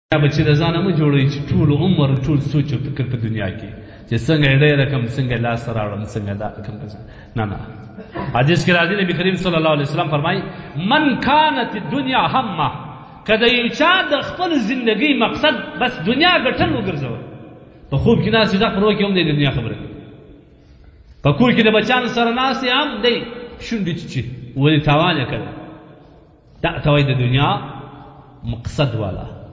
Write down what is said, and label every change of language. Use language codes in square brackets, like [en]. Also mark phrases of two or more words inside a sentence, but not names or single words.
[ps] بچی د ځانه مه جوړوئ چې ټول عمر ټول سوچ او فکر په دنیا کې چې څنګه یې ډېره کړم څنګه یې لاسته راوړم څنګه دا کړم نه نه حدیث کې راځي نبي کریم [ar] صلی الله علیه وسلم [ps] فرمایي [ar] من کانت الدنیا همه [ps] که د یو چا د خپل زندګۍ مقصد بس دنیا ګټل وګرځول په خوب کې ناست دا پرو کې هم دی د دنیا خبره په کور کې د بچیانو سره ناست هم دی شونډې چیچي ولې تاوان یې کړی دا ته وایي د دنیا مقصد والا